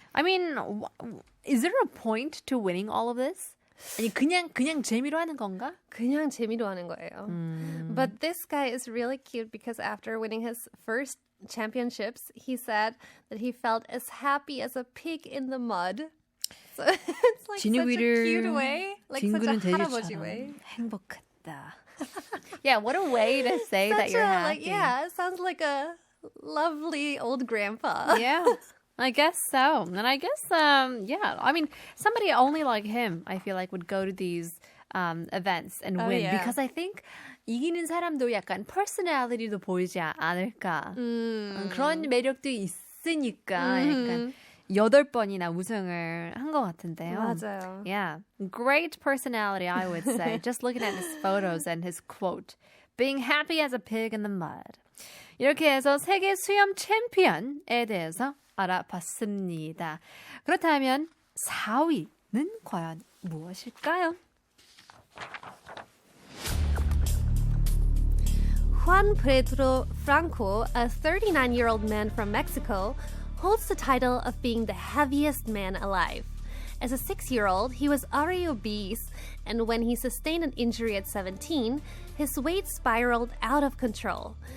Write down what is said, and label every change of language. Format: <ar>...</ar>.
<en>I mean, is there a point to winning all of this?</en> <ko>아니 그냥 재미로 하는 건가? 그냥 재미로 하는 거예요.</ko> <en>But this guy is really cute because after winning his first championships, he said that he felt as happy as a pig in the mud. So it's like such a cute way, like such a 할아버지 way.</en> <ko>행복했다.</ko> <en>Yeah, what a way to say that you're happy. Like, yeah, it sounds like a lovely old grandpa. Yeah. I guess so. And I guess, yeah, I mean, somebody only like him, I feel like, would go to these events and win. Yeah. Because I think</en> <ko>이기는 사람도 약간 personality도 보이지 않을까. 그런 매력도 있으니까 약간 8번이나 우승을 한 것 같은데요. 맞아요.</ko> <en>Yeah. Great personality, I would say. Just looking at his photos and his quote. Being happy as a pig in the mud.</en> <ko>이렇게 해서 세계 수염 챔피언에 대해서 알아봤습니다. 그렇다면 4위는 과연 무엇일까요?</ko> <en>Juan Pedro Franco, a 39-year-old man from Mexico, holds the title of being the heaviest man alive. As a 6-year-old, he was already obese, and when he sustained an injury at 17, his weight spiraled out of control.</en>